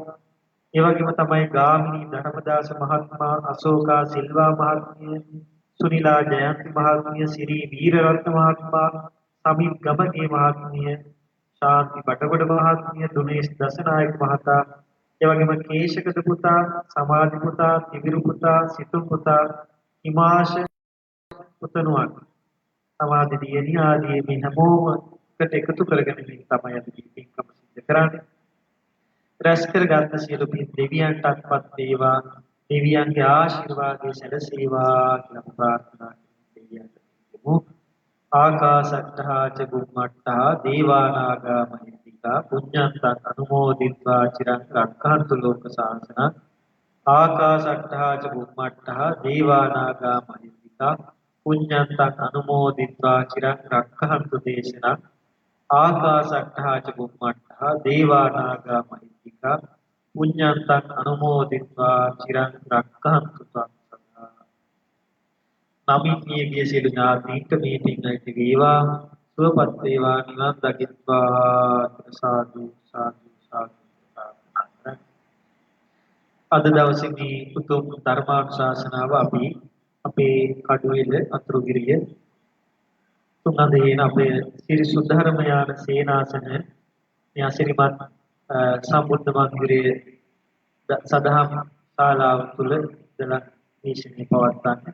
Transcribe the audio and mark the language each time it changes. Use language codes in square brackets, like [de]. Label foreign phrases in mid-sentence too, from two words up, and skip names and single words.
[si] ඒ වගේම තමයි ගාමිණී ධර්මදාස මහත්මයා, අශෝකා සිල්වා මහත්මිය, සුනිලා ජයන්ති මහත්මිය, සිරී වීරරත්න මහත්මයා, සමිත් ගමගේ මහත්මිය, ශාන්ති බටගොඩ මහත්මිය, දුනේෂ් දසනායක මහතා, ඒ වගේම කේශකද පුතා, සමාධි පුතා, තිවිරු පුතා, සිතු පුතා, හිමාශ පුතණුවන්, සමාධි දියණිය ආදී මේ හැමෝම එකතු කරගෙන මේ තමයි අපි පින්කම සිදු කරන්නේ. රැස් කරගත් සියලු පින් දෙවියන්ටත්පත් වේවා. දෙවියන්ගේ ආශිර්වාදය සැලසේවා කියලා ප්‍රාර්ථනා කරමු. [pi] ආකාශට්ටා ච බුම්මට්ටා දේවානාගා මහිත්‍තිකා පුඤ්ඤන්තං අනුමෝදිත්වා චිරං රක්ඛන්තු ලෝක සාසනං. ආකාශට්ටා ච බුම්මට්ටා දේවානාගා මහිත්‍තිකා පුඤ්ඤන්තං අනුමෝදිත්වා චිරං රක්ඛන්තු දේශනං. ආකාශට්ටා ච බුම්මට්ටා දේවානාගා මහිත්‍තිකා පුඤ්ඤන්තං අනුමෝදිත්වා චිරං රක්ඛන්තු ත්වං සදා. [si] නමින්නියගේ සියලු ඥාතීන්ට මේ පින් ඇති වේවා. සුවපත් වේවා නිවන් දකිත්වා. සාදු සාදු සාදු. අද දවසේ මේ උතුම් ධර්මානුශාසනාව අපි අපේ කඩුවෙල අතුරුගිරිය තුනදේන අපේ ශ්‍රී සුද්ධර්ම යාන සේනාසන න්‍යාසිරිමත් සම්බුද්ධ මන්දිරයේ සදහම් ශාලාව තුල ඉඳලා දේශනේ පවත්වන්නේ.